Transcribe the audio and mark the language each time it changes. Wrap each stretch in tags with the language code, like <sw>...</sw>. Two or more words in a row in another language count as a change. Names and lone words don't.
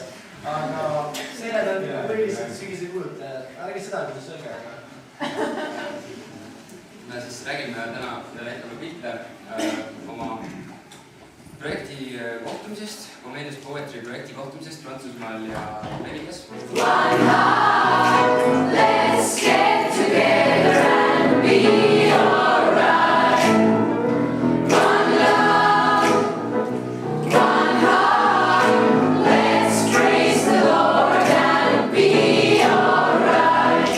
<et>Aga seened on põhiliselt sügise kujutajad. Ärge seda, kuidas sööge. Me siis räägime täna näitame pilte oma projekti kohtumisest, Comedians Poetry projekti kohtumisest Prantsusmaal ja Ameerikas.</et> <en>One heart, let's get together and be alright. One love, one heart, let's praise the Lord and be alright.</en>